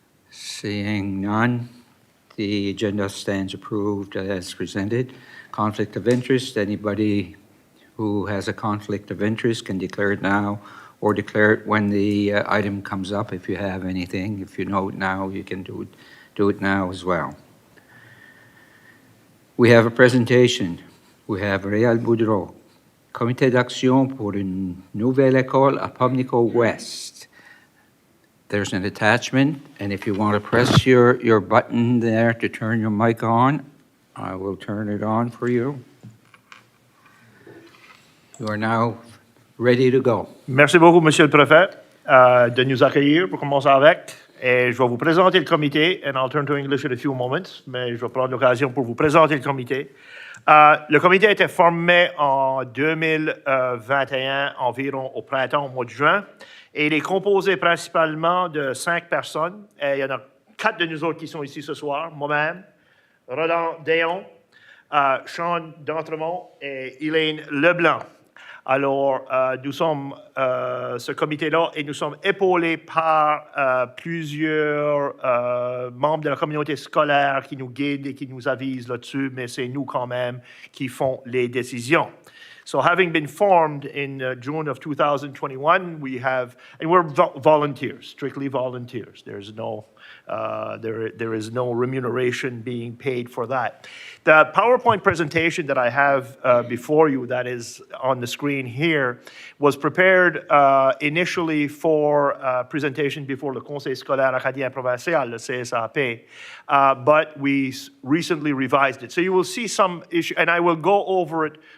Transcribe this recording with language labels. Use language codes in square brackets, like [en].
[en] Seeing none, the agenda stands approved as presented. Conflict of interest, anybody who has a conflict of interest can declare it now or declare it when the item comes up if you have anything. If you know it now, you can do it now as well. We have a presentation. We have Réal Boudreau, Comité d'action pour une nouvelle école à Pumlico West. There's an attachment, and if you want to press your button there to turn your mic on, I will turn it on for you. You are now ready to go. [fr] Merci beaucoup, Monsieur le Préfet, de nous accueillir pour commencer avec. Et je vais vous présenter le comité, [en] and I'll turn to English in a few moments, [fr] mais je vais prendre l'occasion pour vous présenter le comité. Le comité a été formé en 2021, environ au printemps, au mois de juin. Et il est composé principalement de 5 personnes. Et il y en a 4 de nous autres qui sont ici ce soir. Moi-même, Roland Déon, Sean D'Entremont et Elaine Leblanc. Alors, nous sommes ce comité-là et nous sommes épaulés par plusieurs membres de la communauté scolaire qui nous guident et qui nous avisent là-dessus, mais c'est nous quand même qui font les décisions. [en] So having been formed in June of 2021, and we're volunteers, strictly volunteers. There's no, there is no remuneration being paid for that. The PowerPoint presentation that I have before you, that is on the screen here, was prepared initially for presentation before le Conseil scolaire acadien provincial, le CSAP, but we recently revised it. So you will see some issue, and I will go over it.